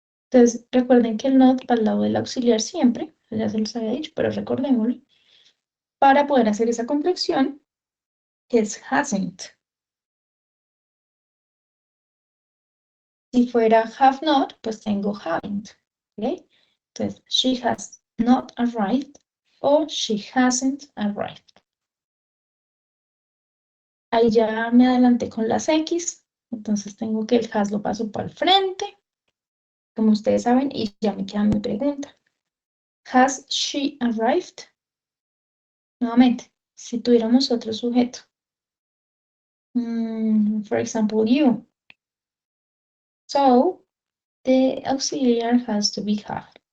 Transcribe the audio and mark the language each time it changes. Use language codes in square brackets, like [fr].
[es] Entonces, recuerden que el not va al lado del auxiliar siempre, ya se los había dicho, pero recordémoslo, para poder hacer esa contracción, que es hasn't. Si fuera have not, pues tengo haven't. ¿Okay? [en] Entonces, she has not arrived o she hasn't arrived. [es] Ahí ya me adelanté con las X, entonces tengo que el has lo paso para el frente, como ustedes saben, y ya me queda mi pregunta. [en] Has she arrived? [es] Nuevamente, si tuviéramos otro sujeto. [en] For example, you. So, the auxiliar has to be have.